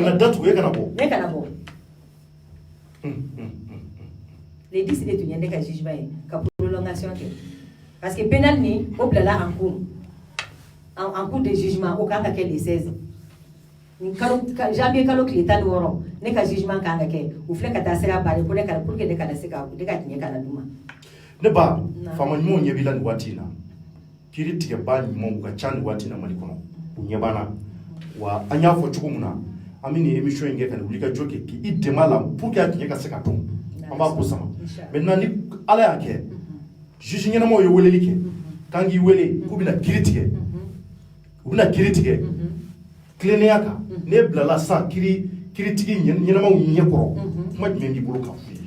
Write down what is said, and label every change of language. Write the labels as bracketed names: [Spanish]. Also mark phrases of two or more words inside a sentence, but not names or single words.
[Bambara] kana datugu e kana bɔ ne kana bɔ les 10 de tun ye ne ka jugement ye ka prolongation kɛ [French] parce que [Bambara] pénal ni o bilala [French] en cours de jugement [Bambara] o kan ka kɛ le 16 janvier kalo tile 16 ne ka jugement kan ka kɛ u filɛ ka taa sira bari [French] pour que [Bambara] ne kana se ka ne ka tiɲɛ kana d'u ma ne ba faama ɲumanw ɲɛ b'i la nin waati in na kiiri tigɛba ɲumanw ka ca nin waati in na Mali kɔnɔ u ɲɛ b'an wa an y'a fɔ cogo min na an bɛ nin émission in kɛ ka nin wuli ka jɔ kɛ k'i dɛmɛ a la [French] pour que [Bambara] a tiɲɛ ka se ka dɔn an b'a ko sama maintenant ni ala y'a kɛ juge ɲɛnamaw ye weleli kɛ k'an k'i wele k'u bɛna kiiri tigɛ u bɛna kiiri tigɛ tilennenya kan ne bilala sisan kiiritigi ɲɛnamaw ɲɛ kɔrɔ kuma jumɛn b'i bolo k'a f'u ye